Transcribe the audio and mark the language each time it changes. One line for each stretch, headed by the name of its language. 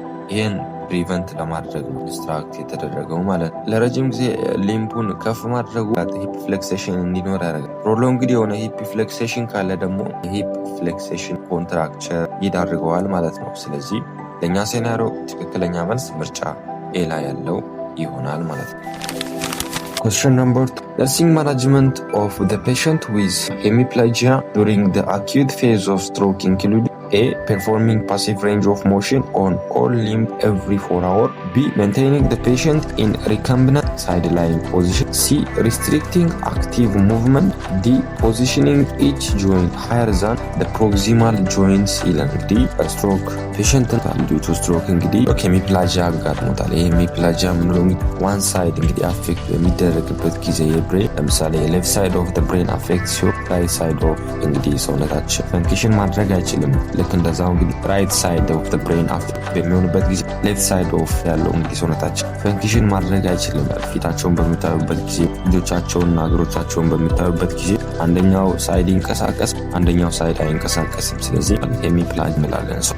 Amharic: ይህን ፕሪቨንት ለማድረግ ነው ኢንስትራክት የተደረገው ማለት ነው። ለረጅም ጊዜ ሊምፑን ከፍ ማድረጉ ሂፕ ፍሌክሴሽን እንዲኖር ያደርጋል። ፕሮሎንግድ የሆነ ሂፕ ፍሌክሴሽን ካለ ደግሞ ሂፕ ፍሌክሴሽን ኮንትራክቸር ይዳርገዋል ማለት ነው። ስለዚህ ለእኛ ሴናሪዮ ትክክለኛ መልስ ምርጫ ኤ ላይ ያለው ይሆናል ማለት ነው።
English: Question number 2. Nursing management of the patient with hemiplegia during the acute phase of stroke include A. Performing passive range of motion on all limb every 4 hours. B. Maintaining the patient in recumbent sideline position. C. Restricting active movement. D. Positioning each joint higher than the proximal joints. D.
Amharic: Stroke patient due to stroke እንግዲህ ሄሚፕላጂያ አጋጥሞታል። ይሄ ሄሚፕላጂያ ምንለው ዋን ሳይድ እንግዲህ አፌክት በሚደረግበት ጊዜ የብሬን ለምሳሌ ሌፍት ሳይድ ኦፍ the brain affect ሲሆን ራይት ሳይድ ኦፍ እንግዲህ ሰውነታችን ፈንክሽን ማድረግ አይችልም። ልክ እንደዛው እንግዲህ ራይት ሳይድ ኦፍ the brain affect በሚሆንበት ጊዜ ሌፍት ሳይድ ኦፍ ያለው እንግዲህ ሰውነታችን ፈንክሽን ማድረግ አይችልም። ፊታቸውን በሚታዩበት ጊዜ እጆቻቸውንና እግሮቻቸውን በሚታዩበት ጊዜ አንደኛው ሳይድ ይንቀሳቀስ አንደኛው ሳይድ አይንቀሳቀስም። ስለዚህ ሄሚፕላጅ እንላለን።